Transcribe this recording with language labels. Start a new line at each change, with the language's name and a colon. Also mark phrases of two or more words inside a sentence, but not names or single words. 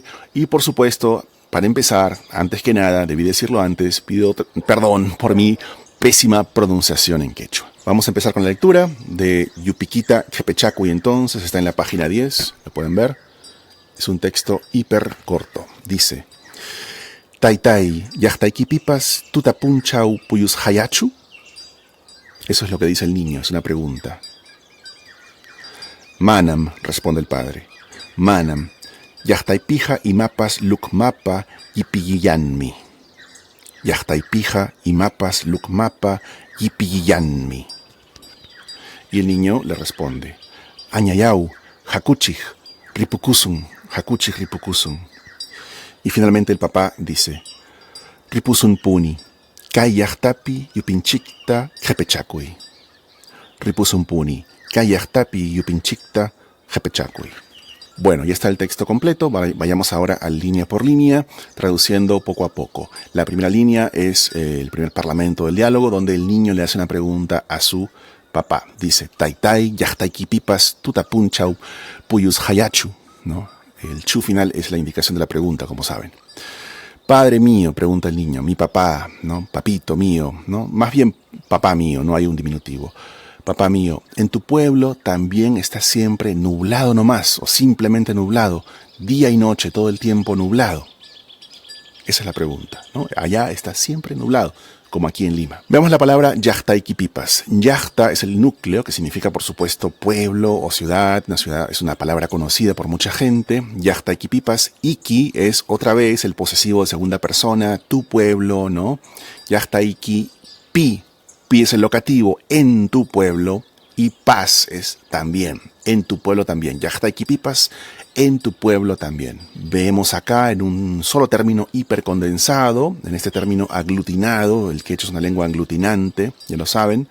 Spanish: Y por supuesto, para empezar, antes que nada, debí decirlo antes, pido perdón por mi pésima pronunciación en quechua. Vamos a empezar con la lectura de Yupiquita Quepechacuy. Entonces está en la página 10, lo pueden ver. Es un texto hiper corto. Dice:
Quechua: Taitai, yahtaikipipas tutapunchau puyus hayachu.
Spanish: Eso es lo que dice el niño, es una pregunta. Manam, responde el padre.
Quechua: Manam, yahtaipija imapas lukmapa yipillanmi. Yahtaipija imapas lukmapa yipillanmi.
Spanish: Y el niño le responde:
Quechua: Añayau, hakuchij, ripukusun. Hakuchij ripukusun.
Spanish: Y finalmente el papá dice:
Quechua: Ripusun puni, kai yahtapi yupinchikta jepechacuy. Ripusun puni, kai yahtapi yupinchikta jepechacuy.
Spanish: Bueno, ya está el texto completo. Vayamos ahora a línea por línea, traduciendo poco a poco. La primera línea es el primer parlamento del diálogo, donde el niño le hace una pregunta a su papá. Dice:
Quechua: Taitai, yahtaikipipas, tutapunchau, puyus hayachu,
Spanish: ¿no? El chu final es la indicación de la pregunta, como saben. Padre mío, pregunta el niño, mi papá, ¿no? Papito mío, ¿no? Más bien papá mío, no hay un diminutivo. Papá mío, en tu pueblo también está siempre nublado nomás, o simplemente nublado, día y noche, todo el tiempo nublado. Esa es la pregunta, ¿no? Allá está siempre nublado, como aquí en Lima. Veamos la palabra yahtaikipipas. Yahta es el núcleo, que significa, por supuesto, pueblo o ciudad. Una ciudad es una palabra conocida por mucha gente. Yahtaikipipas. Iki es otra vez el posesivo de segunda persona, tu pueblo, ¿no? Yahtaiki pi. Pi es el locativo, en tu pueblo. Y paz es también, en tu pueblo también. Yahtaikipipas, en tu pueblo también. Vemos acá en un solo término hipercondensado, en este término aglutinado, el quechua es una lengua aglutinante, ya lo saben.